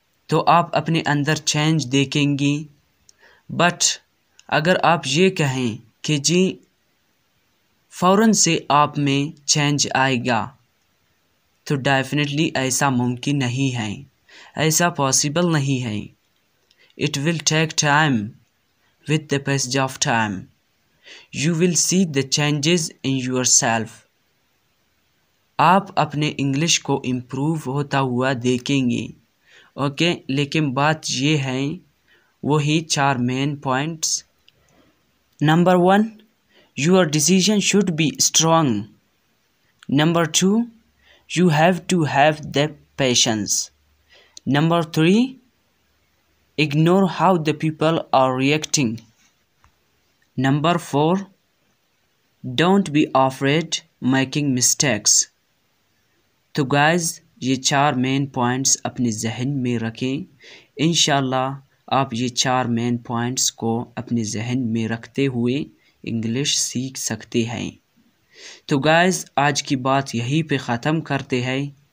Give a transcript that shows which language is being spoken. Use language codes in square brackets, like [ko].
[ur] تو آپ اپنے اندر چینج دیکھیں گی. بٹ اگر آپ یہ کہیں کہ جی فوراً سے آپ میں چینج آئے گا، تو ڈیفینیٹلی ایسا ممکن نہیں ہے، ایسا پاسبل نہیں ہے. [en] It will take time. with the passage of time you will see the changes in yourself. [ur] آپ اپنے انگلش کو امپروو ہوتا ہوا دیکھیں گے. اوکے، لیکن بات یہ ہے وہی 4 main points. [en] Number 1، your decision should be strong. Number 2، you have to have the patience. Number 3، ignore how the people are reacting. Number 4، don't be afraid making mistakes. [ur] تو گائز یہ 4 مین پوائنٹس اپنے ذہن میں رکھیں. انشاءاللہ آپ یہ 4 main points کو اپنے ذہن میں رکھتے ہوئے انگلش سیکھ سکتے ہیں. تو گائز آج کی بات یہیں پہ ختم کرتے ہیں.